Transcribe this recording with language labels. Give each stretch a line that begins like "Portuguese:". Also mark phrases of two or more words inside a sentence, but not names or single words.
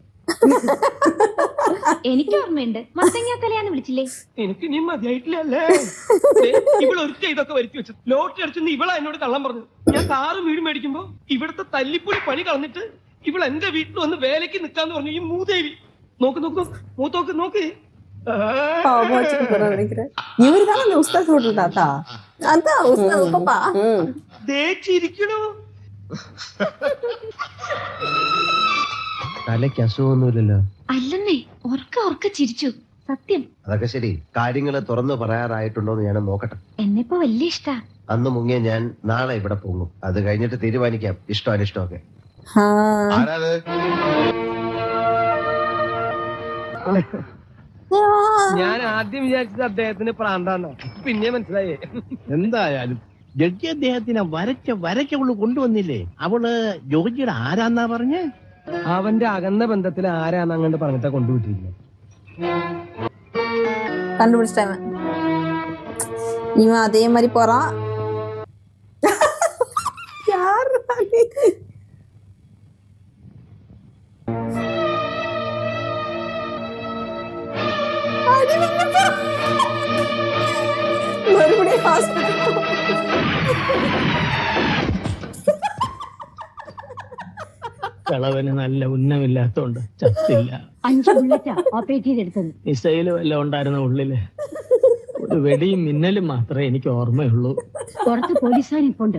Malayalam: എനിക്ക് ഓർമ്മയുണ്ട്. മത്തങ്ങാത്തലയാന്ന് വിളിച്ചില്ലേ? എനിക്ക് നീ മതിയായിട്ടില്ലല്ലേ? ഇവളൊരുത്ത ഇതൊക്കെ വരുത്തി വെച്ചത്. ലോട്ടറി അടിച്ചെന്ന് ഇവളാ എന്നോട് കള്ളം പറഞ്ഞു. ഞാൻ കാറ് വീട് മേടിക്കുമ്പോ ഇവിടുത്തെ തല്ലിപ്പൊളി പണി കളഞ്ഞിട്ട് ഇവൾ എന്റെ വീട്ടിൽ വന്ന് വേലയ്ക്ക് നിക്കാന്ന് പറഞ്ഞു. ഈ മൂദേവി നോക്ക് നോക്ക്, മൂത്തോക്ക് നോക്ക്.
Tamil: இவரு தான் அந்த உஸ்தாத் ஹோட்டல் தாத்தா. அதான் உஸ்தாத் பாப்பா.
Malayalam: ദേച്ചിരിക്കണോ? തലയ്ക്ക് അസുഖമൊന്നുമില്ലല്ലോ. അല്ലെന്നേ, ഉറക്ക ചിരിച്ചു. സത്യം. അതൊക്കെ ശരി. കാര്യങ്ങൾ തുറന്നു പറയാറായിട്ടുണ്ടോന്ന് ഞാൻ നോക്കട്ടെ. എന്നെപ്പോ വലിയ ഇഷ്ടാ. അന്ന് മുങ്ങിയ ഞാൻ നാളെ ഇവിടെ പോകും. അത് കഴിഞ്ഞിട്ട് തീരുമാനിക്കാം ഇഷ്ടം അനിഷ്ടമൊക്കെ. ആരാത്? ഞാൻ ആദ്യം വിചാരിച്ചത് അദ്ദേഹത്തിന് പ്രാന്താന്ന. പിന്നെ മനസ്സിലായേ. എന്തായാലും ജഡ്ജി അദ്ദേഹത്തിനെ വരച്ച അവള് കൊണ്ടുവന്നില്ലേ? അവള് ജോജിയുടെ ആരാന്നാ പറഞ്ഞേ? അവന്റെ അകന്ന ബന്ധത്തിൽ ആരാന്ന് അങ്ങോട്ട് പറഞ്ഞിട്ടാ കൊണ്ടുവിട്ടിരിക്കുന്നത്.
Tamil: கண்டுபிடிச்சிட்டாங்க. இவன் அதே மாதிரி போறான். யார் மறுபடியும் ஹாஸ்பிட்டல்.
Malayalam: കളവന് നല്ല ഉന്നമില്ലാത്തോണ്ട് ചത്തില്ല. 5 ബുള്ളറ്റാ ഓപ്പറേറ്റ് ചെയ്തെടുത്തത്. മിസൈലും എല്ലാം ഉണ്ടായിരുന്ന ഉള്ളില്. ഒരു വെടിയും മിന്നലും മാത്രമേ എനിക്ക് ഓർമ്മയുള്ളൂ. പുറത്ത് പോലീസുകാരിപ്പുണ്ട്.